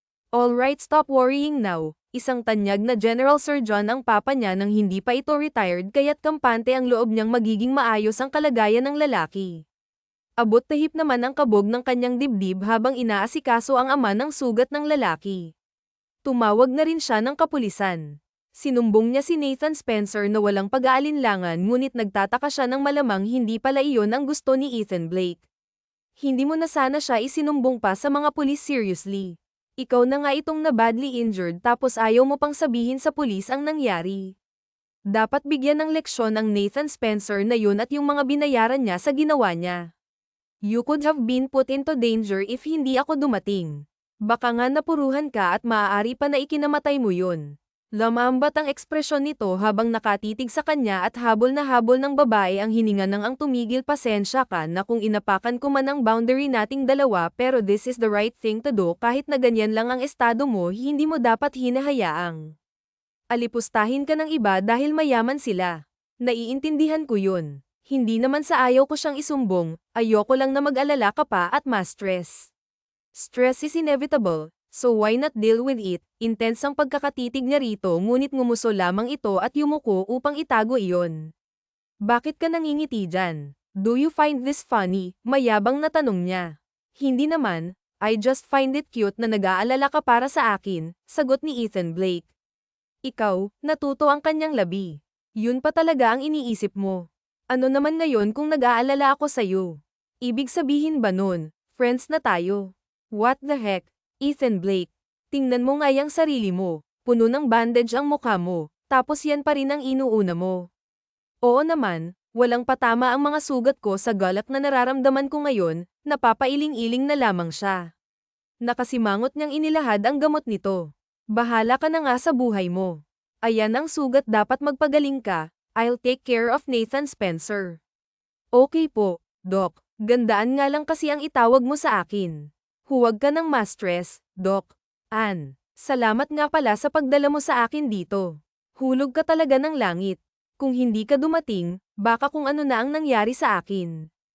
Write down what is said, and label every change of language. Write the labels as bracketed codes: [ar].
[en] Alright, stop worrying now. [tl] Isang tanyag na general surgeon ang papa niya nang hindi pa ito retired kaya't kampante ang loob niyang magiging maayos ang kalagayan ng lalaki. Abot tahip naman ang kabog ng kanyang dibdib habang inaasikaso ang ama ng sugat ng lalaki. Tumawag na rin siya ng kapulisan. Sinumbong niya si Nathan Spencer na walang pag-aalinlangan ngunit nagtataka siya nang malamang hindi pala iyon ang gusto ni Ethan Blake. Hindi mo na sana siya isinumbong pa sa mga pulis, seriously. Ikaw na nga itong na badly injured tapos ayaw mo pang sabihin sa pulis ang nangyari. Dapat bigyan ng leksyon ang Nathan Spencer na yun at yung mga binayaran niya sa ginawa niya. You could have been put into danger if hindi ako dumating. Baka nga napuruhan ka at maaari pa na ikinamatay mo yun. Lamambat ang ekspresyon nito habang nakatitig sa kanya at habol na habol ng babae ang hininga ng ang tumigil. Pasensya ka na kung inapakan ko man ang boundary nating dalawa, pero [en] this is the right thing to do. [tl] Kahit na ganyan lang ang estado mo, hindi mo dapat hinahayaang alipustahin ka ng iba dahil mayaman sila. Naiintindihan ko yun. Hindi naman sa ayaw ko siyang isumbong, ayoko lang na mag-alala ka pa at ma-stress. [en] Stress is inevitable, so why not deal with it? [tl] Intense ang pagkakatitig niya rito ngunit ngumuso lamang ito at yumuko upang itago iyon. Bakit ka nangingiti dyan? [en] Do you find this funny? [tl] Mayabang na tanong niya. Hindi naman, [en] I just find it cute [tl] na nag-aalala ka para sa akin, sagot ni Ethan Blake. Ikaw, natuto ang kanyang labi. Yun pa talaga ang iniisip mo. Ano naman ngayon kung nag-aalala ako sa'yo? Ibig sabihin ba nun, friends na tayo? [en] What the heck, Ethan Blake? [tl] Tingnan mo nga yung sarili mo, puno ng bandage ang mukha mo, tapos yan pa rin ang inuuna mo. Oo naman, walang patama ang mga sugat ko sa galak na nararamdaman ko ngayon, napapailing-iling na lamang siya. Nakasimangot niyang inilahad ang gamot nito. Bahala ka na nga sa buhay mo. Ayan ang sugat, dapat magpagaling ka. [en] I'll take care of Nathan Spencer. [tl] Okay po, Doc. Gandaan nga lang kasi ang itawag mo sa akin. Huwag ka nang ma-stress, Doc. Salamat nga pala sa pagdala mo sa akin dito. Hulog ka talaga ng langit. Kung hindi ka dumating, baka kung ano na ang nangyari sa akin.